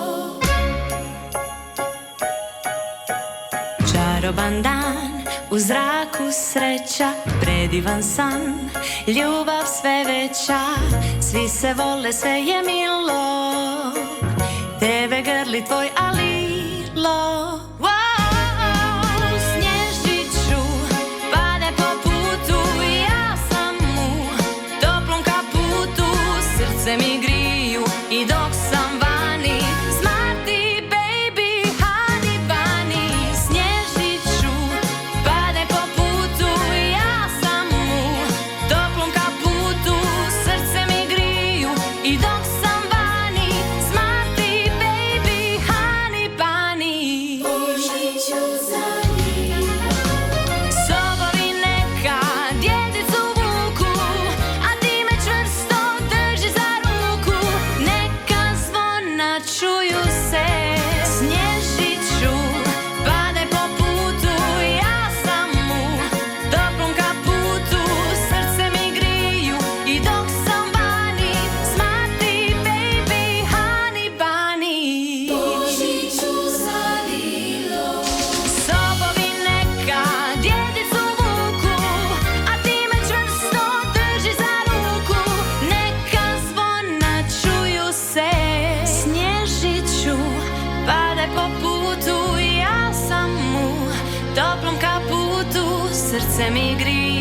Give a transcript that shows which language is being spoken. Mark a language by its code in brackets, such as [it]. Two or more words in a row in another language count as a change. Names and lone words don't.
[hr] Čaroban dan, u zraku sreća, predivan san, ljubav sve veća, svi se vole, sve je milo, tebe grli tvoj alilo. Snježiću pade po putu, ja sam u toplom kaputu, srce mi griju i dok sam vani, [en] smarty baby, honey bunny. [hr] Snježiću pade po putu, ja sam u toplom kaputu, srce mi griju i dok sam vani, [en] smarty baby, honey bunny. [hr] Božiću zalilo. Sobovi neka djedicu vuku, a ti me čvrsto drži za ruku, neka zvona čuju se. Snježiću pade po putu, ja sam u toplom kaputu, srce mi griju i dok sam vani, [en] smarty baby, honey bunny. [hr] Božiću zalilo. Sobovi neka djedicu vuku, a ti me čvrsto drži za ruku, neka zvona čuju se. Snježiću pade po putu, ja sam u toplom kaputu, srce mi griju